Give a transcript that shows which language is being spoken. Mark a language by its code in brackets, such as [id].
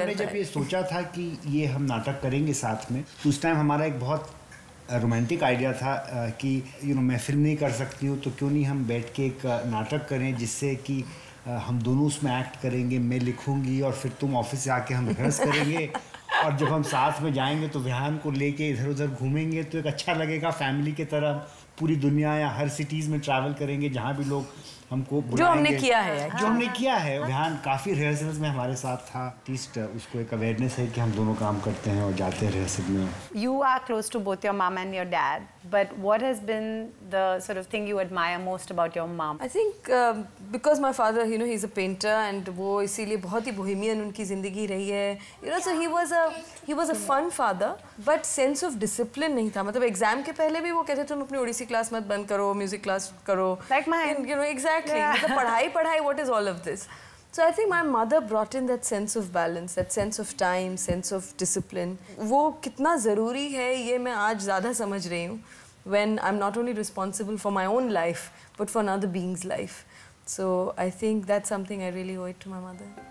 [hi] हमने जब ये सोचा था कि ये हम नाटक करेंगे साथ में, तो उस टाइम हमारा एक बहुत रोमांटिक आइडिया था कि मैं फिल्म नहीं कर सकती हूँ तो क्यों नहीं हम बैठ के एक नाटक करें जिससे कि हम दोनों उसमें एक्ट करेंगे, मैं लिखूंगी और फिर तुम ऑफिस से आके हम रिहर्स करेंगे और जब हम साथ में जाएंगे तो विहान को लेके इधर उधर घूमेंगे तो एक अच्छा लगेगा. फैमिली की तरह पूरी दुनिया या हर सिटीज़ में ट्रैवल करेंगे जहाँ भी लोग हमको जो हमने किया है. विहान काफ़ी रिहर्सल्स में हमारे साथ था. एटलीस्ट उसको एक अवेयरनेस है कि हम दोनों काम करते हैं और जाते हैं रिहर्सल में. [en] You are close to both your mom and your dad, but what has been the sort of thing you admire most about your mom? I think because my father, he's a painter and [hi] वो इसीलिए बहुत ही [en] bohemian [hi] उनकी ज़िंदगी रही है. [en] So he was a fun father, but sense of discipline [hi] नहीं था. मतलब एग्जाम के पहले भी वो कहते तुम अपनी ओडिसी क्लास मत बंद करो, म्यूजिक क्लास करो. [en] Like mine. Exactly. [hi] मतलब पढ़ाई, [en] what is all of this? So I think my mother brought in that sense of balance, that sense of time, sense of discipline. [hi] वो कितना ज़रूरी है ये मैं आज ज़्यादा समझ रही हूँ. [en] When I'm not only responsible for my own life, but for another being's life. So I think that's something I really owe it to my mother.